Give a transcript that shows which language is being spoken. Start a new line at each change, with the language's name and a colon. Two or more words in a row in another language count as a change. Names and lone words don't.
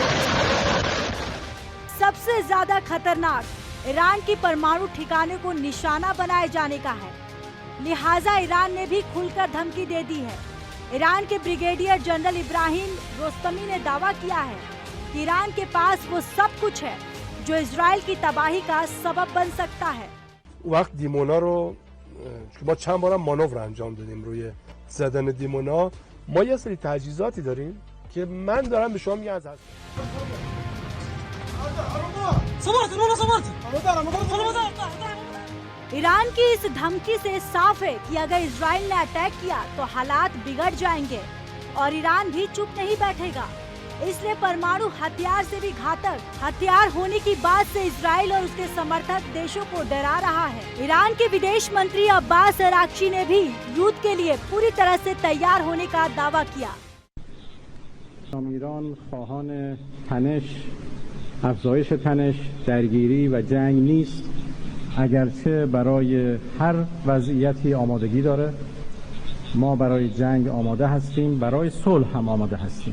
Hindi: सबसे ज्यादा खतरनाक ईरान की परमाणु ठिकाने को निशाना बनाए जाने का है, लिहाजा ईरान ने भी खुलकर धमकी दे दी है। ईरान के ब्रिगेडियर जनरल इब्राहिम रोस्तमी ने दावा किया है कि ईरान के पास वो सब कुछ है जो इजराइल की तबाही का सबब बन सकता है।
Persian: وقت دیمونا رو ما چند بارم مانور انجام دادیم روی زدن دیمونا. ما یه سری تجهیزاتی داریم که من دارم به شما میگم از
Hindi: ईरान की इस धमकी से साफ है कि अगर इजराइल ने अटैक किया तो हालात बिगड़ जाएंगे और ईरान भी चुप नहीं बैठेगा। इसलिए परमाणु हथियार से भी घातक हथियार होने की बात से इजराइल और उसके समर्थक देशों को डरा रहा है। ईरान के विदेश मंत्री अब्बास अराक्ची ने भी युद्ध के लिए पूरी तरह से तैयार होने का दावा किया।
Persian: ایران خواهان تنش، افزایش تنش، درگیری و جنگ نیست، اگرچه برای هر وضعیتی آمادگی داره. ما برای جنگ آماده هستیم، برای صلح هم آماده هستیم.